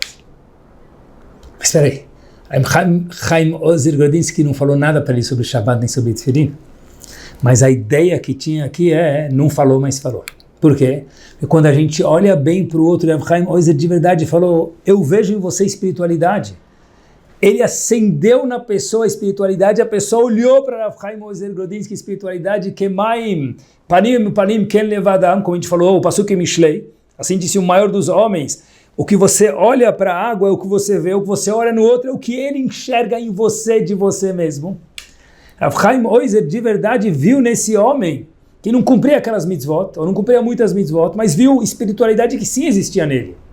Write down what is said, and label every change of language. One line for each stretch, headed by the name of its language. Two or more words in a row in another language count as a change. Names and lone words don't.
Portuguese: Mas espera aí, Chaim Ozer Grodinski não falou nada para ele sobre Shabbat nem sobre tefilim, mas a ideia que tinha aqui não falou, mas falou. Por quê? Porque quando a gente olha bem para o outro, Rav Chaim Ozer de verdade falou: eu vejo em você espiritualidade. Ele acendeu na pessoa a espiritualidade, a pessoa olhou para Rav Chaim Ozer Grodinski, espiritualidade,
Hebrew: כמים פנים כן לב האדם,
Portuguese: como a gente falou, o
Hebrew: פסוק משלי,
Portuguese: assim disse o maior dos homens: o que você olha para a água é o que você vê, o que você olha no outro é o que ele enxerga em você, de você mesmo. Rav Chaim Ozer de verdade viu nesse homem que não cumpria aquelas mitzvot, ou não cumpria muitas mitzvot, mas viu espiritualidade que sim existia nele.